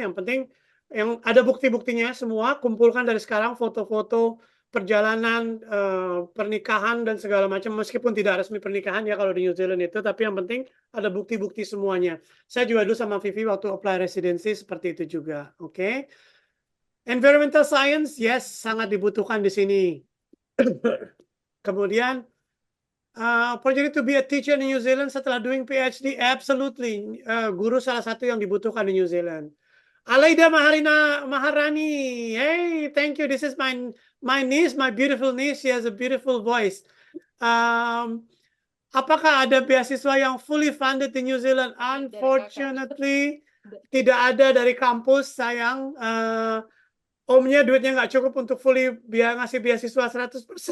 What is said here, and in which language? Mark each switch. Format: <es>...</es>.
<id>Yang penting yang ada bukti-buktinya semua, kumpulkan dari sekarang foto-foto perjalanan, pernikahan dan segala macam, meskipun tidak resmi pernikahan ya kalau di New Zealand itu, tapi yang penting ada bukti-bukti semuanya. Saya juga dulu sama Vivi waktu apply residency seperti itu juga, oke?</id> <en>Environmental science, yes,</en> <id>sangat dibutuhkan di sini. Kemudian,</id> <en>opportunity to be a teacher in New Zealand</en> <id>setelah</id> <en>doing PhD, absolutely.</en> <id>Guru salah satu yang dibutuhkan di New Zealand. Alaida Maharani,</id> <en>hey, thank you. This is my niece, my beautiful niece. She has a beautiful voice.</en> <id>Apakah ada beasiswa yang fully funded di New Zealand?</id> <en>Unfortunately,</en> <id>tidak ada dari kampus, sayang. Omnya duitnya nggak cukup untuk fully ngasih beasiswa 100%.</id>